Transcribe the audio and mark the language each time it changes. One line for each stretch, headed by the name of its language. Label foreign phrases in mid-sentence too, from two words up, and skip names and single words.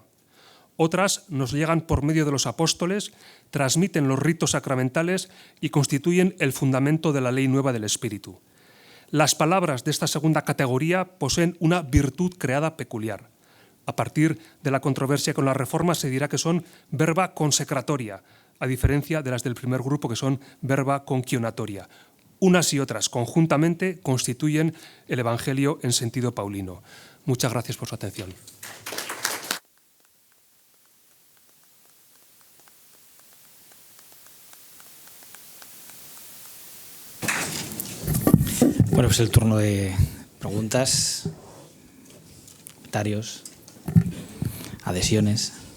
Spanish: Otras nos llegan por medio de los apóstoles, transmiten los ritos sacramentales y constituyen el fundamento de la ley nueva del Espíritu. Las palabras de esta segunda categoría poseen una virtud creada peculiar. A partir de la controversia con la Reforma se dirá que son
Latin: verba consecratoria,
Spanish: a diferencia de las del primer grupo que son
Latin: verba conquionatoria.
Spanish: Unas y otras conjuntamente constituyen el Evangelio en sentido paulino. Muchas gracias por su atención. Bueno, pues el turno de preguntas, comentarios, adhesiones.